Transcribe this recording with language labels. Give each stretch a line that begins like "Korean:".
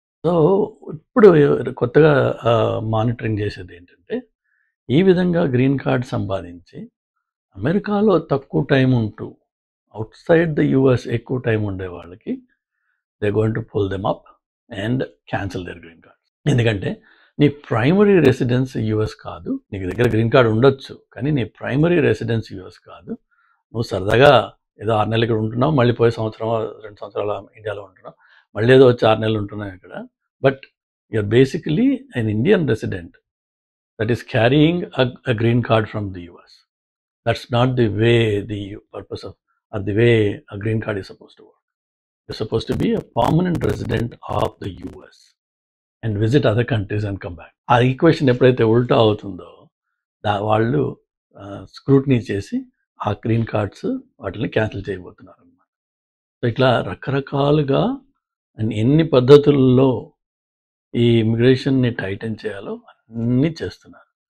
Telugu: So ఇప్పుడు కొత్తగా monitoring చేసేది ఏంటంటే, ఈ విధంగా గ్రీన్ కార్డ్ సంపాదించి అమెరికాలో తక్కువ టైం ఉంటూ
English: outside the US
Telugu: ఎక్కువ టైం ఉండే వాళ్ళకి
English: They going to pull them up and cancel their green card.
Telugu: ఎందుకంటే నీ ప్రైమరీ రెసిడెన్స్ యూఎస్ కాదు, నీకు దగ్గర గ్రీన్ కార్డ్ ఉండొచ్చు, కానీ నీ ప్రైమరీ రెసిడెన్స్ యూఎస్ కాదు. నువ్వు సరదాగా ఏదో 6 నెలలు ఇక్కడ ఉంటున్నావు, మళ్ళీ పోయే 2 సంవత్సరాలు ఇండియాలో ఉంటున్నావు, మళ్ళీ ఏదో వచ్చి 6 నెలలు ఉంటున్నావు ఇక్కడ.
English: But you're basically an Indian resident that is carrying a green card from the US. That's not the way the purpose of, or the way a green card is supposed to work. You're supposed to be a permanent resident of the US and visit other countries and come back.
Telugu: ఆ equation ఎప్పుడైతే ఉల్టా అవుతుందో వాళ్ళు scrutiny చేసి ఆ green cards వాటిని cancel చేయబోతున్నారు అన్నమాట. సో ఇట్లా రకరకాలుగా ఎన్ని పద్ధతుల్లో ఈ ఇమిగ్రేషన్ని టైటన్ చేయాలో అన్నీ చేస్తున్నారు.